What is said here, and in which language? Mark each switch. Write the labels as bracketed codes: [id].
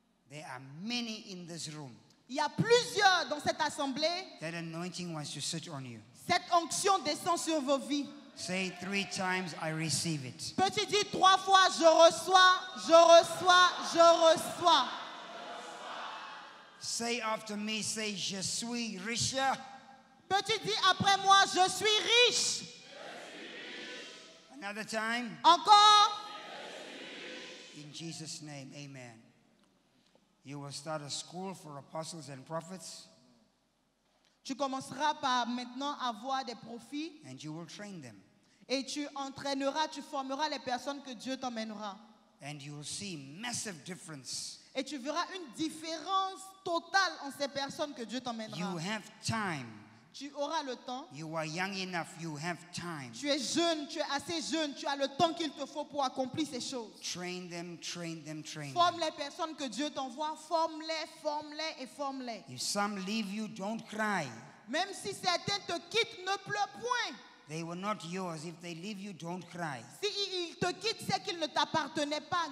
[en] There are many in this room. [fr] Il y a plusieurs dans cette assemblée. [en] That anointing wants to sit on you. [fr] Cette onction descend sur vos vies. [en] Say 3 times, I receive it. [fr] Peux-tu dire 3 fois, je reçois, je reçois, je reçois. [en] Say after me, say, [fr] je suis riche. Peux-tu dire après moi, je suis riche. [en] Another time. [fr] Encore. [en] In Jesus' name, amen. You will start a school for apostles and prophets. [fr] Tu commenceras par maintenant avoir des profits [en] And you will train them. [fr] et tu entraîneras, tu formeras les personnes que Dieu t'emmènera. [en] And you will see massive difference. [fr] Et tu verras une différence totale en ces personnes que Dieu t'emmènera. [en] You have time. [fr] Tu auras le temps. [en] You are young enough. You have time. [fr] Tu es jeune, tu es assez jeune, tu as le temps qu'il te faut pour accomplir ces choses. [en] Train them, train them, train [fr] Forme [en] them. [fr] les personnes que Dieu t'envoie, forme-les, forme-les et forme-les. [en] If some leave you, don't cry. [fr] Même si certains te quittent, ne pleure point. [en] They were not yours. If they leave you, don't cry. [fr] Si ils te quittent, c'est qu'ils ne t'appartenaient pas.